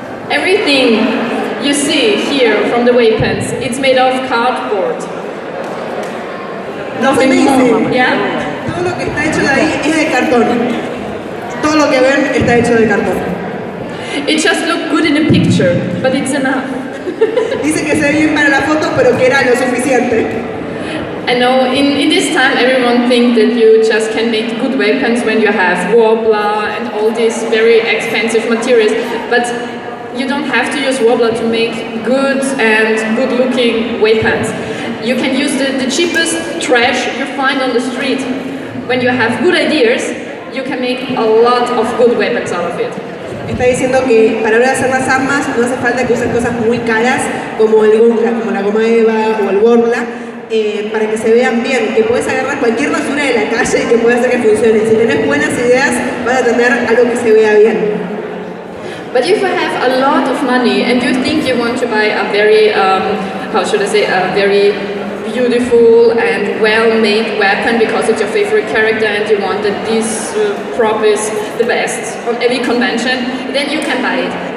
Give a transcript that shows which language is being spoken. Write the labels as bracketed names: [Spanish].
[English] Everything you see here from the weapons, it's made of cardboard. Nothing more. Yeah? [Spanish] Todo lo que está hecho de ahí es de cartón. Todo lo que ven está hecho de cartón. [English] It just looked good in a picture, but it's enough. [Spanish] Dice que se ve bien para la foto, pero que era lo suficiente. [English] I know in this time everyone thinks that you just can make good weapons when you have Wobbler and all these very expensive materials, but you don't have to use Wobbler to make good and good-looking weapons. You can use the cheapest trash you find on the street. When you have good ideas, you can make a lot of good weapons out of it. [Spanish] Está diciendo que para ahora hacer las armas no hace falta que usen cosas muy caras como la goma eva o el Worbla. para que se vean bien, que puedes agarrar cualquier basura de la calle y que puede hacer que funcione. Si tenés buenas ideas, vas a tener algo que se vea bien. [English] But if you have a lot of money and you think you want to buy a very, how should I say, a very beautiful and well-made weapon because it's your favorite character and you want that this prop is the best on every convention, then you can buy it.